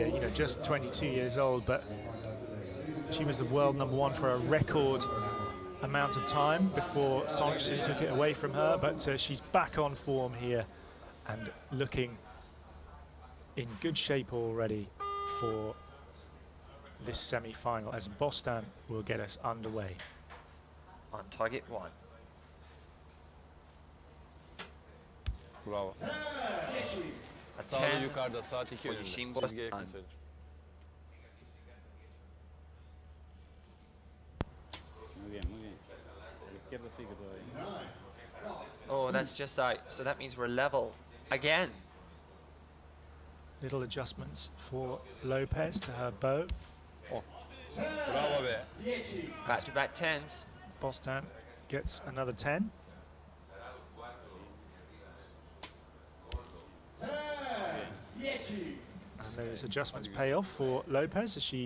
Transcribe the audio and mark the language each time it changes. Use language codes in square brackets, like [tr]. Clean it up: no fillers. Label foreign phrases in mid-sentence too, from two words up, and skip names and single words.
[en] You know, just 22 years old, but she was the world #1 for a record amount of time before Songshin took it away from her, but she's back on form here and looking in good shape already for this semi-final, as Bostan will get us underway. On target 1. Bravo. A [tr] Sağda 10 yukarıda, saat 2 [en] for [tr] önünde. Yeşim Çizgiye Bostan. yakın. [es] Muy bien, muy bien. La izquierda sigue todavía. [en] Oh, that's just out. So that means we're level again. Little adjustments for Lopez to her bow. Bravo be. Back-to-back 10s. Bostan gets another 10. And those adjustments pay off for Lopez as she